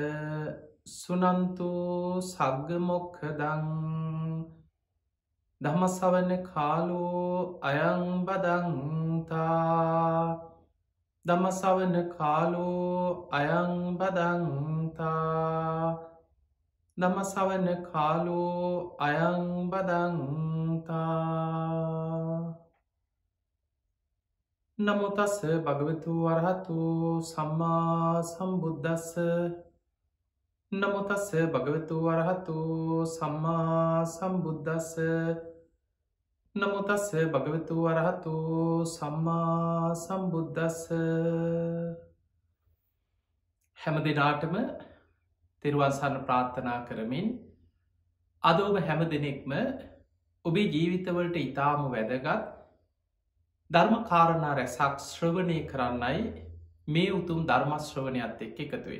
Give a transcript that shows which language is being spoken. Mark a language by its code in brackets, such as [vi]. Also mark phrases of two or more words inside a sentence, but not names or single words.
[pi] සුනන්තු සග්ග මොක්ඛදං ධම්ම ශ්‍රවණ කාලෝ අයං බදන්තා ධම්ම ශ්‍රවණ කාලෝ අයං බදන්තා ධම්ම ශ්‍රවණ කාලෝ අයං බදන්තා. නමෝ තස්ස භගවතු වරහතු සම්මා සම්බුද්දස්ස. නමෝ තස්ස භගවතු වරහතු සම්මා සම්බුද්දස්ස. නමෝ තස්ස භගවතු වරහතු සම්මා සම්බුද්දස්ස. [si] හැම දිනාටම තෙරුවන් සරණ ප්‍රාර්ථනා කරමින් අද ඔබ හැම දෙනෙක්ම ඔබේ ජීවිතවලට ඉතාම වැදගත් ධර්ම කාරණා රැසක් ශ්‍රවණය කරන්නයි මේ උතුම් ධර්ම ශ්‍රවණයත් එක්ක එකතු වෙන්නේ.